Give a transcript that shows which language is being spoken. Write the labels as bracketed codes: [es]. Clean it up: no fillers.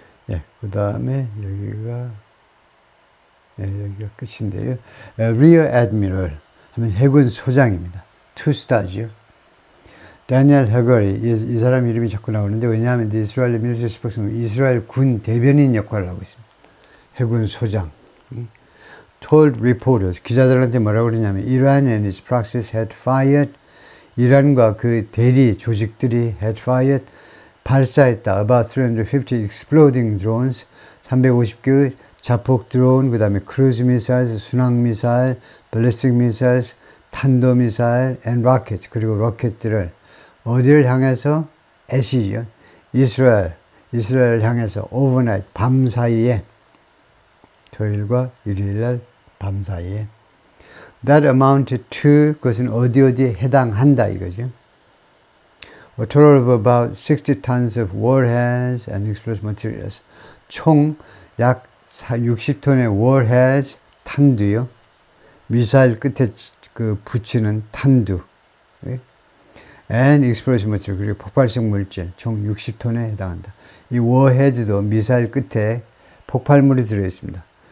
[ko] 예, 그 다음에 여기가 끝인데요. Rear Admiral 하면 해군 소장입니다. 2star죠. 다니엘 해거리, 이 사람 이름이 자꾸 나오는데, 왜냐하면 이스라엘 밀리터리 스포크스는 이스라엘 군 대변인 역할을 하고 있습니다. 해군 소장. [en] Told reporters, [ko] 기자들한테 뭐라고 그러냐면, [en] Iran and its proxies had fired, [ko] 이란과 그 대리 조직들이 [en] had fired, [ko] 발사했다. [en] About 350 exploding drones, [ko] 350개의 자폭 드론, 그 다음에 크루즈 미사일, 순항 미사일, [en] ballistic missiles, [ko] 탄도 미사일, [en] and rockets, [ko] 그리고 로켓들을 어디를 향해서? 애시죠. 이스라엘 향해서 overnight, 밤 사이에, 토요일과 일요일날 밤 사이에. [en] That amounted to, [ko] 그것은 어디에 해당한다 이거죠. [en] A total of about 60 tons of warheads and explosive materials. [ko] 총 약 60톤의 warheads, 탄두요. 미사일 끝에 그 붙이는 탄두. [en] and explosive material, [ko] 그리고 폭발성 물질, 총 60톤에 해당한다. 이 warhead도 미사일 끝에 폭발물이 들어있습니다.